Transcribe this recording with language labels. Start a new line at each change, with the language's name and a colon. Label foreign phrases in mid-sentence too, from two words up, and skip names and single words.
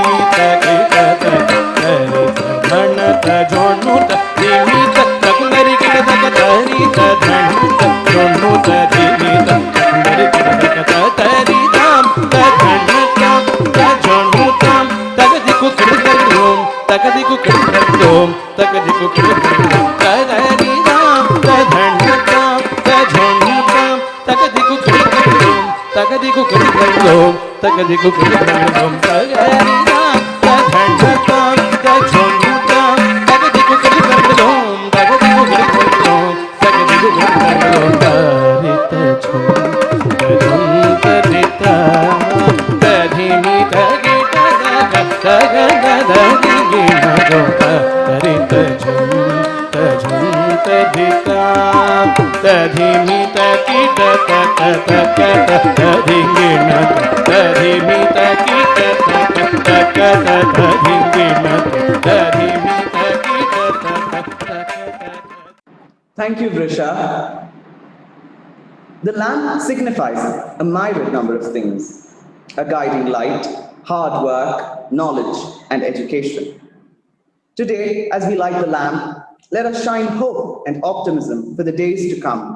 English: तकिट तक तरे धन त झोनो धिमी तक मेरी किट तक तरी धन त झोनो तरिनी मेरी किट तक तरी धाम धन काम त झोनो काम तक दिखु किट ओम तक दिखु किट ओम तक दिखु किट तरी धाम धन काम त झोनो काम तक दिखु किट ओम तक दिखु किट dom tagadigu dom tagarida tadhandam tajhundam tagadigu dom tagadigu dom tagadigu dom tarita chhum tarita tadhimi tagita tagada digina dom tarita chhum tadita tadhimi takita tadhingina tadhimi takita tadhingina tadhimi takita. Thank you, Vrisha. The lamp signifies a myriad number of things: a guiding light, hard work, knowledge, and education. Today, as we light the lamp, let us shine hope and optimism for the days to come.